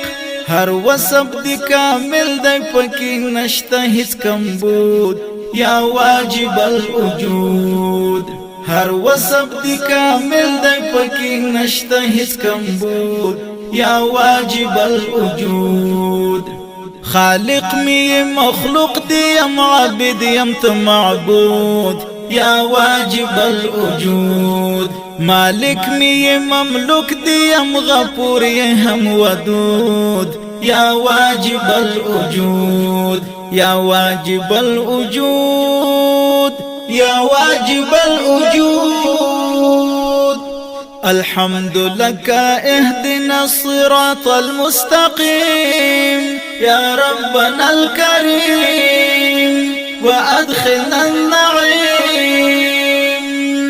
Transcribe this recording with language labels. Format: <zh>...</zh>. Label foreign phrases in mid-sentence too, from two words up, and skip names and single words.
<ps>هر وصف دی کامل دی پکی نشتا هیڅ کمبود</ps> <ar>یا واجب الوجود.</ar> <ps>هر وصف دی کامل دی پکی نشتا هیڅ کمبود</ps> <ar>یا واجب الوجود.</ar> <ps>خالق می مخلوق دی یم عابد یم تو معبود</ps> <ar>یا واجب الوجود.</ar> <ps>مالک می مملوک دی یم غفور یم ودود</ps> <ar>یا واجب الوجود یا واجب الوجود یا واجب الوجود. الحمد لك اهدنا الصراط المستقيم يا ربنا الكريم وأدخلنا النعيم.</ar>